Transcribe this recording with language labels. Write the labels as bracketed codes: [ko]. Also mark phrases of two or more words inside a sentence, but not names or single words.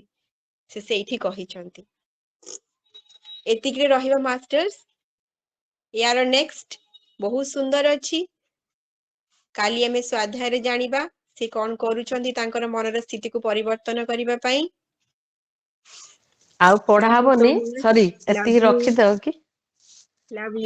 [or] ସେ ସେଇଠି କହିଛନ୍ତି। ଏତିକିରେ ରହିବା ମାଷ୍ଟର୍ସ। ୟାର ନେକ୍ସଟ ବହୁତ ସୁନ୍ଦର ଅଛି। କାଲି ଆମେ ସ୍ୱାଧ୍ୟାୟରେ ଜାଣିବା ସେ କଣ କରୁଛନ୍ତି ତାଙ୍କର ମନର ସ୍ଥିତିକୁ ପରିବର୍ତ୍ତନ କରିବା ପାଇଁ। ଆଉ ପଢା [en] Thank you so [or] ହବନି, [en] much. [or] ସରି [en] Love [or] ଏତିକି [en] you. [or] ରଖିଦବ କି? [en] Love you.